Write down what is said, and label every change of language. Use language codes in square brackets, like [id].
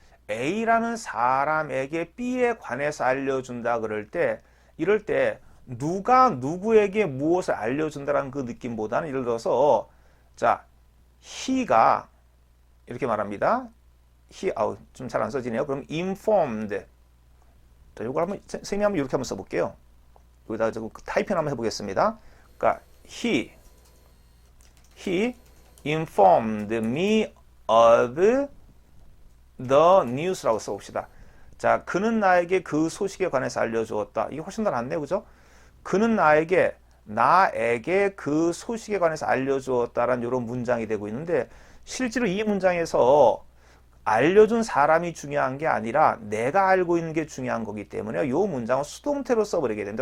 [ko] A라는 사람에게 B에 관해서 알려준다 그럴 때 이럴 때 누가 누구에게 무엇을 알려준다라는 그 느낌보다는 예를 들어서 자, he가 이렇게 말합니다. 좀 잘 안 써지네요. 그럼 informed. 자, 요걸 한번 선생님이 한번 이렇게 한번 써볼게요. 여기다가 타이핑 한번 해보겠습니다. 그러니까 [en] he informed me of the news [ko] 라고 써봅시다. 자, 그는 나에게 그 소식에 관해서 알려주었다. 이게 훨씬 더 낫네요. 그죠? 그는 나에게 그 소식에 관해서 알려주었다라는 이런 문장이 되고 있는데 실제로 이 문장에서 알려준 사람이 중요한 게 아니라 내가 알고 있는 게 중요한 거기 때문에 이 문장은 수동태로 써버리게 됩니다.